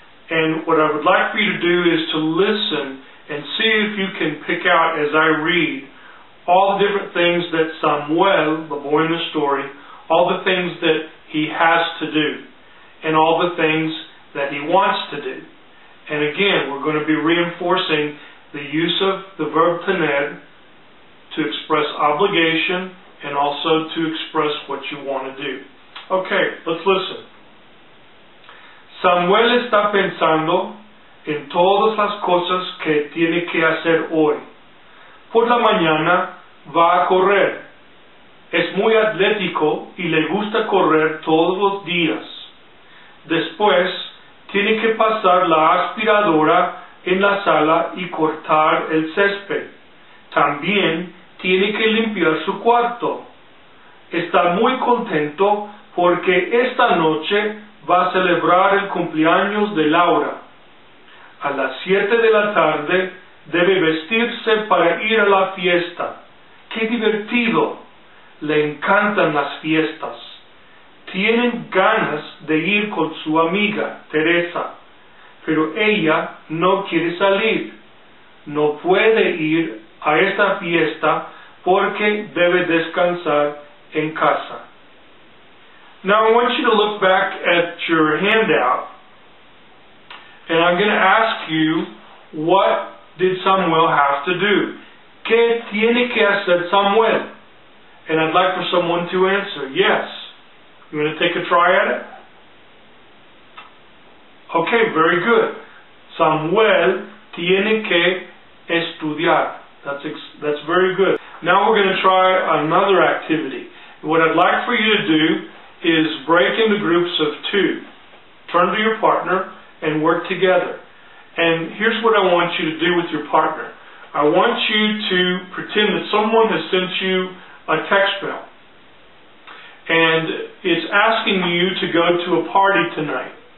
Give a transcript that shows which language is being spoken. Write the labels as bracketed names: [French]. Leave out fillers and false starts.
[English] And what I would like for you to do is to listen and see if you can pick out as I read all the different things that Samuel, the boy in the story, all the things that he has to do, and all the things that he wants to do. And again, we're going to be reinforcing the use of the verb tener to express obligation and also to express what you want to do. Okay, let's listen. [Spanish] Samuel está pensando en todas las cosas que tiene que hacer hoy. Por la mañana va a correr. Es muy atlético y le gusta correr todos los días. Después, tiene que pasar la aspiradora en la sala y cortar el césped. También tiene que limpiar su cuarto. Está muy contento porque esta noche va a celebrar el cumpleaños de Laura. A las 7 de la tarde debe vestirse para ir a la fiesta. ¡Qué divertido! Le encantan las fiestas. Tienen ganas de ir con su amiga, Teresa, pero ella no quiere salir. No puede ir a esta fiesta porque debe descansar en casa. [English] Now I want you to look back at your handout, and I'm going to ask you, what did Samuel have to do? [Spanish] ¿Qué tiene que hacer Samuel? [English] And I'd like for someone to answer, yes. You want to take a try at it? Okay, very good. [Spanish] Samuel tiene que estudiar. [English] That's very good. Now we're going to try another activity. What I'd like for you to do is break into groups of 2. Turn to your partner and work together. And here's what I want you to do with your partner. I want you to pretend that someone has sent you a text mail, and it's asking you to go to a party tonight.